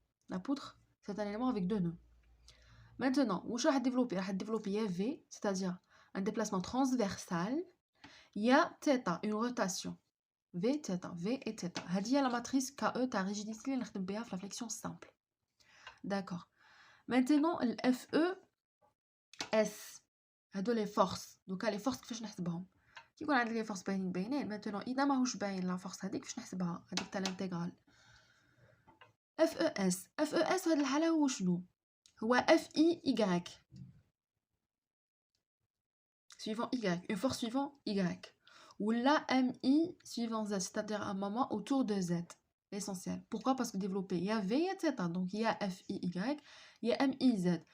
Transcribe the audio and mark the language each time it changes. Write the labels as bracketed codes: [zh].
[fr] La poutre, c'est un élément avec deux nœuds. Maintenant, où je vais développer V, c'est-à-dire un déplacement transversal. Il y a θ, une rotation. V, θ, V et θ. Il y a la matrice KE, ta rigidité, la flexion simple. D'accord. Maintenant, le FE, S. هادو les forces. [ar] Donc les forces كيفاش نحسبهم؟ كي يكون عندي les forces باينين maintenant إذا ماهوش باين لا فورس هذيك كيفاش نحسبها؟ هذيك تاع الانتغرال. [fr] FES [ar] في هاد الحالة هو شنو؟ [fr] هو FI Y suivant Y, une force suivant Y. Ou la MI suivant Z, c'est-à-dire un moment autour de Z. L'essentiel. Pourquoi? Parce que développer, il y a V et θ, donc il y a FI Y, il y a MI Z.